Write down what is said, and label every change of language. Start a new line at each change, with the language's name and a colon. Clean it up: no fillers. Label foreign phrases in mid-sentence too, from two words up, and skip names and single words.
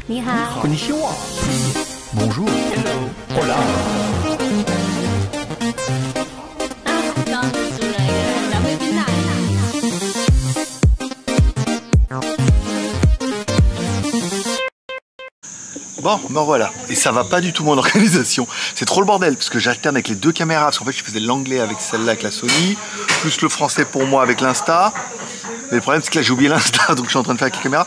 Chinese: 你好。
Japanese: Konnichiwa.
French: Bonjour.
English: Hello.
Spanish: Hola.
Chinese: 刚煮了一个蓝莓冰奶。
French: Bon, ben voilà, et ça va pas du tout mon organisation, c'est trop le bordel, parce que j'alterne avec les deux caméras, parce qu'en fait je faisais l'anglais avec celle-là, avec la Sony, plus le français pour moi avec l'Insta, mais le problème c'est que là j'ai oublié l'Insta, donc je suis en train de faire avec les caméras.